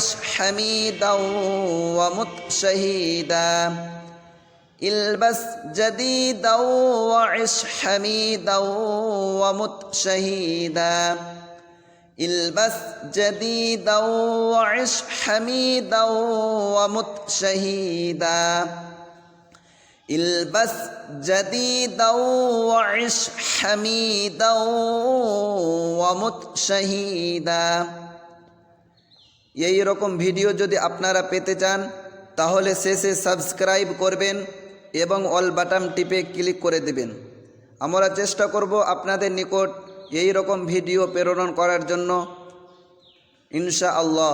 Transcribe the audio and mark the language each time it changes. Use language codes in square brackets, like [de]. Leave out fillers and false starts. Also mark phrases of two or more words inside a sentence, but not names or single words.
[ar] حميدا وأموت شهيدا البس جديدا وعش حميدا وأموت شهيدا البس جديدا وعش حميدا وأموت شهيدا البس جديدا وعش حميدا وأموت شهيدا. [bn] এই রকম ভিডিও যদি আপনারা পেতে চান তাহলে শেষে সাবস্ক্রাইব করবেন এবং [en] all button [bn] টিপে ক্লিক করে দেবেন। আমরা চেষ্টা করব আপনাদের নিকট এই রকম ভিডিও প্রেরণ করার জন্য ইনশাআল্লাহ।